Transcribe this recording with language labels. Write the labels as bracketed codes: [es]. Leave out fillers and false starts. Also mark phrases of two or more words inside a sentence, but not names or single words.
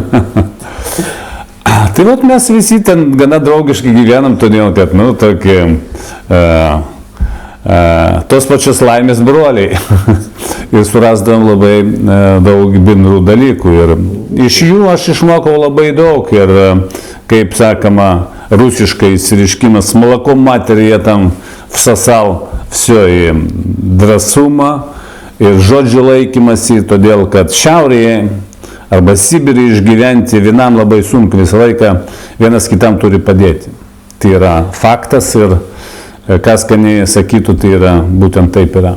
[lt] Tai vat mes visi ten gana draugiškai gyvenam, todėl kad, nu, tokie tos pačios laimės broliai. Ir surasdavom labai daug bendrų dalykų. Ir iš jų aš išmokau labai daug. Ir, kaip sakoma, rusiškai išsireiškimas [ru] молоком матери я там всосал все [lt] и drąsumą ir žodžių laikymasi, todėl kad šiaurėje arba Sibirį išgyventi vienam labai sunku, visą laiką vienas kitam turi padėti. Tai yra faktas ir kas ką nesakytų, tai yra būtent taip yra.